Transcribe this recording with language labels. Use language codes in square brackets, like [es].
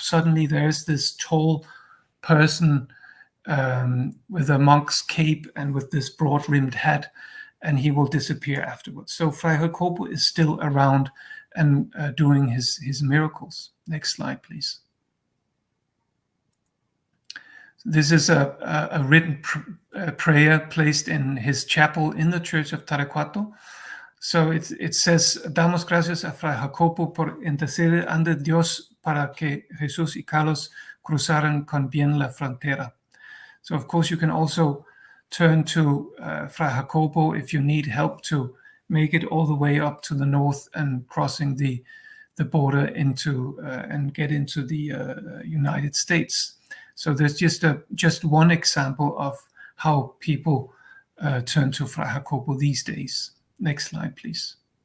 [en] Suddenly there's this tall person with a monk's cape and with this broad-rimmed hat, and he will disappear afterwards. So Fray Jacobo is still around and doing his miracles. Next slide, please. This is a written prayer placed in his chapel in the Church of Taracuato. So it says, [es] damos gracias a Fray Jacobo por interceder ante Dios para que Jesús y Carlos cruzaran con bien la frontera. [en] So of course you can also turn to Fray Jacobo if you need help to make it all the way up to the north and crossing the border into and get into the United States. So there's just one example of how people turn to Fray Jacobo these days. Next slide, please.